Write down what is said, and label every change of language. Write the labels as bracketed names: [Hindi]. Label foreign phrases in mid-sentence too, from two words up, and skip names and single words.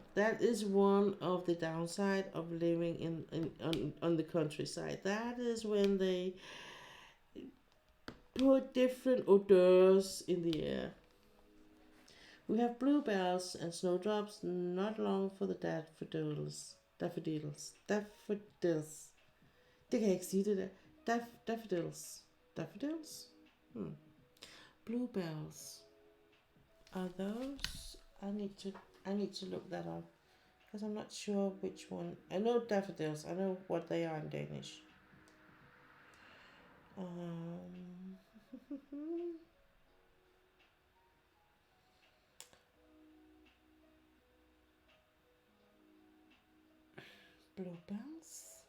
[English] That is one of the downside of living on the countryside. That is when they put different odors in the air. We have bluebells and snowdrops not long for the daffodils. Daffodils. Daffodils. [Danish] Det kan jeg ikke sige det der. [English] Daffodils. Daffodils? Bluebells. Are those? I need to look that up because I'm not sure which one. I know daffodils. I know what they are in Danish. Bluebells.